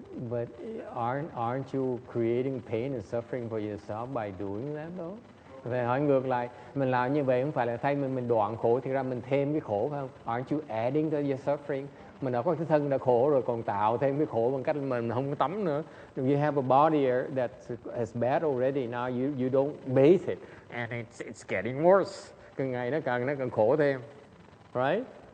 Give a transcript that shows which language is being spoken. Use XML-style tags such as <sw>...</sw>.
<en>But aren't you creating pain and suffering for yourself by doing that though?</en> <vi>Về hỏi ngược lại, mình làm như vậy không phải là thay mình đoạn khổ, thì ra mình thêm cái khổ phải không?</vi> <en>Aren't you adding to your suffering?</en> <vi>Mình đã có cái thân đã khổ rồi, còn tạo thêm cái khổ bằng cách mình không có tắm nữa.</vi> <en>You have a body that's as bad already. Now you don't bathe it, and it's getting worse.</en> <vi>Càng ngày nó càng khổ thêm, right?</vi>